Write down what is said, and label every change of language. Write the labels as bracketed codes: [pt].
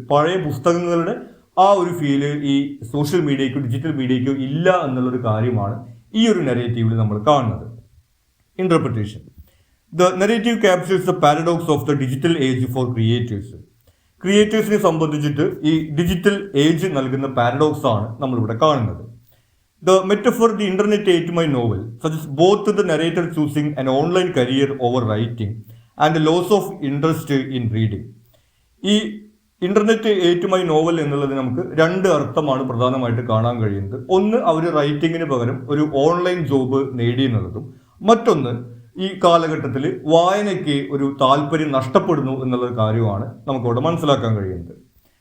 [ml] പഴയ പുസ്തകങ്ങളുടെ ആ ഒരു ഫീല് ഈ സോഷ്യൽ മീഡിയയ്ക്കോ ഡിജിറ്റൽ മീഡിയയ്ക്കോ ഇല്ല എന്നുള്ളൊരു കാര്യമാണ് ഈ ഒരു നെറേറ്റീവിൽ നമ്മൾ കാണുന്നത്. Interpretation. [en] The narrative captures the paradox of the digital age for creators. [ml] ക്രിയേറ്റേഴ്സിനെ സംബന്ധിച്ചിട്ട് ഈ ഡിജിറ്റൽ ഏജ് നൽകുന്ന പാരഡോക്സ് ആണ് നമ്മളിവിടെ കാണുന്നത്. [en] The metaphor the internet ate my novel suggests both the narrator choosing an online career over writing and the loss of interest in reading. [ml] ഈ [en] internet ate my novel [ml] എന്നുള്ളത് നമുക്ക് രണ്ട് അർത്ഥമാണ് പ്രധാനമായിട്ട് കാണാൻ കഴിയുന്നത്. ഒന്ന്, അവർ റൈറ്റിങ്ങിന് പകരം ഒരു ഓൺലൈൻ ജോബ് നേടി എന്നുള്ളതും, മറ്റൊന്ന് ഈ കാലഘട്ടത്തിൽ വായനയ്ക്ക് ഒരു താല്പര്യം നഷ്ടപ്പെടുന്നു എന്നുള്ള കാര്യമാണ് നമുക്കവിടെ മനസ്സിലാക്കാൻ കഴിയുന്നത്.